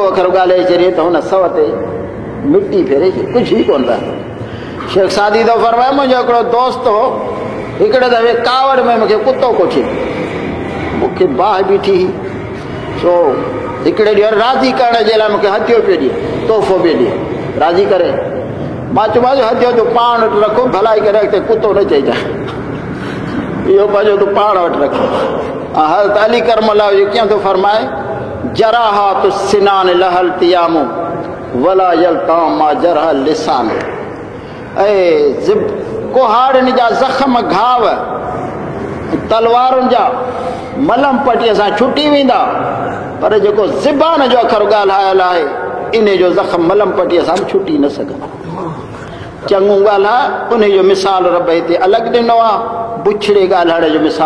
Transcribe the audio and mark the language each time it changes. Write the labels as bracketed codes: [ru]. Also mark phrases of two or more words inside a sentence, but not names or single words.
[sd] अखर ॻाल्हाए छॾे त हुन 100 ते मिटी फेरे कुझु ई कोन रहे शेख सादी तो फरमाए मुंहिंजो हिकिड़ो दोस्त हो हिकिड़े दफ़े कावड़ में मूंखे कुतो कोठे मूंखे बाहि बीठी सो हिकिड़े ॾींहुं राज़ी करण जे लाइ मूंखे हथियो पियो ॾिए तोहफ़ो पियो ॾिए राज़ी करे मां चयोमांसि हथियो तूं पाण वटि रखो भलाई करे अॻिते कुतो न चइजांइ इहो पंहिंजो तूं पाण वटि रख हज़रत अली करमल्ला कीअं थो फरमाए [ar] جراحات السنان لها التئام ولا يلتام ما جرح اللسان [sd] कुहाड़नि जा ज़ख़्म घाव तलवारुनि जा मलम पटीअ सां छुटी वेंदा पर जेको ज़बान जो अखर ॻाल्हायल आहे इन जो ज़ख़्म मलम पटीअ सां छुटी न सघंदो चङो ॻाल्हाए उन जो मिसाल रब हिते अलॻि ॾिनो आहे बुछड़े ॻाल्हाइण जो मिसाल